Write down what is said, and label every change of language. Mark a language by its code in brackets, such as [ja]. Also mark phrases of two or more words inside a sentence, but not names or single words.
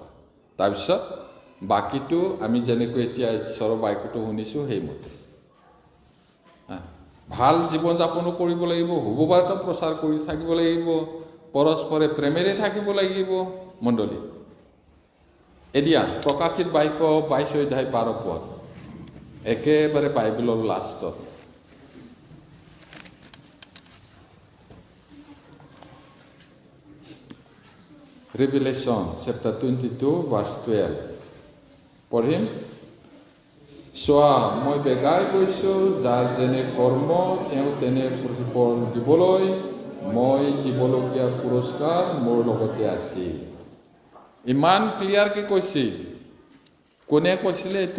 [as] তাৰপিছত বাকীটো আমি যেনেকৈ এতিয়া ঈশ্বৰৰ বাক্যটো শুনিছোঁ সেইমতে ভাল জীৱন যাপনো কৰিব লাগিব, শুভবাৰ্তা প্ৰচাৰ কৰি থাকিব লাগিব, পৰস্পৰে প্ৰেমেৰে থাকিব লাগিব মণ্ডলী। এতিয়া প্ৰকাশিত বাক্য 22 অধ্যায় 12 পদ, একেবাৰে বাইবেলৰ লাষ্টত। [en] Revelation chapter 22 verse 12 পঢ়িম। [as] চোৱা, মই বেগাই গৈছোঁ, যাৰ যেনে কৰ্ম তেওঁ তেনে প্ৰতিফল দিবলৈ মই দিবলগীয়া পুৰস্কাৰ মোৰ লগতে আছে। ইমান ক্লিয়াৰকৈ কৈছে। কোনে কৈছিলে এইটো?